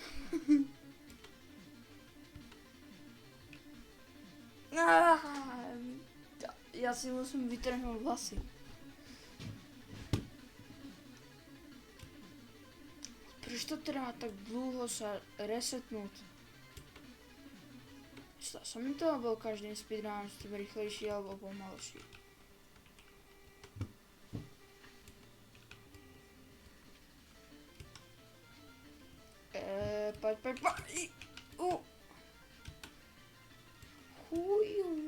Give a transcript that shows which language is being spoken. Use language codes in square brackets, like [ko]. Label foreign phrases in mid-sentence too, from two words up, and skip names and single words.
[cs] Já si musím vytrhnout vlasy. Proč to trvá tak dlouho se resetnout? [sk] Zdá sa mi to, bol každým speedrunom s tým rýchlejší alebo pomalší. Poď. Chuju.